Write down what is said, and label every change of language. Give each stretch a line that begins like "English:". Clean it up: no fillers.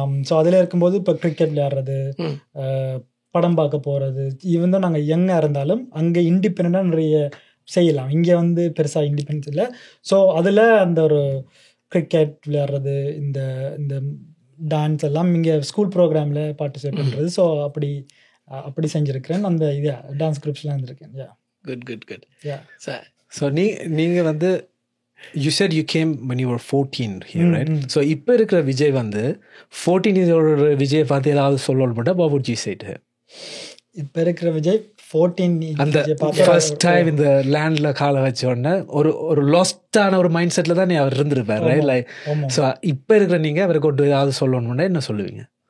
Tamil: So அதில் இருக்கும்போது இப்போ கிரிக்கெட் விளையாடுறது, படம் பார்க்க போகிறது, ஈவன் தான் நாங்கள் யங்காக இருந்தாலும் அங்கே இண்டிபெண்டாக நிறைய செய்யலாம். இங்கே வந்து பெருசாக இண்டிபெண்டன்ஸ் இல்லை. ஸோ அதில் அந்த ஒரு கிரிக்கெட் விளையாடுறது, இந்த இந்த டான்ஸ் எல்லாம் இங்கே ஸ்கூல் ப்ரோக்ராமில் பார்ட்டிசிபேட் பண்ணுறது. ஸோ அப்படி செஞ்சுருக்கிறேன். அந்த இது டான்ஸ் குரூப்ஸ்லாம் இருந்திருக்கேன்.
English: Good.
Tamil: ஸோ நீங்கள் வந்து
English: you said you came when you were 14 here, right?
Tamil: So இப்போ இருக்கிற விஜய் வந்து 14 இயரோட விஜயை பார்த்து ஏதாவது சொல்லணும் மட்டும்,
English: what would you say to him?
Tamil: இப்போ இருக்கிற விஜய் 14 அந்த ஃபர்ஸ்ட் டைம் இந்த லேண்ட்ல காலை வச்ச உடனே ஒரு லாஸ்டான ஒரு மைண்ட் செட்ல தான் அவர் இருந்திருப்பார், ரைட்? லைக் ஸோ இப்போ இருக்கிற நீங்கள் அவருக்கு ஒரு ஏதாவது சொல்லணும்னா என்ன சொல்லுவீங்க?